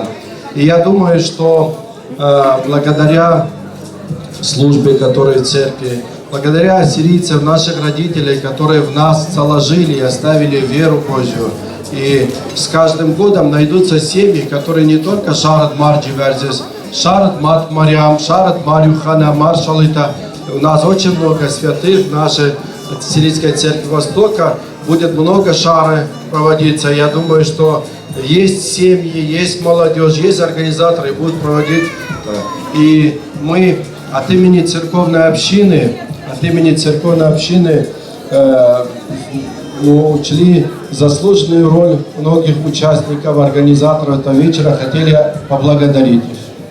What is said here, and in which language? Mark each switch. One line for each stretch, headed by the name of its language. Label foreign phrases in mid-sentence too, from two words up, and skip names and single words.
Russian: И я думаю, что благодаря службе, которая в церкви, благодаря ассирийцам, наших родителей, которые в нас заложили и оставили веру Божью, и с каждым годом найдутся семьи, которые не только шарат Марджи Верзис, шарат Мат Марьям, шарат Марью Хана, Маршалита. У нас очень много святых в нашей Сирийской церкви Востока. Будет много шары проводиться. Я думаю, что есть семьи, есть молодежь, есть организаторы, будут проводить. И мы от имени церковной общины, учли заслуженную роль многих участников, организаторов этого вечера, хотели поблагодарить их.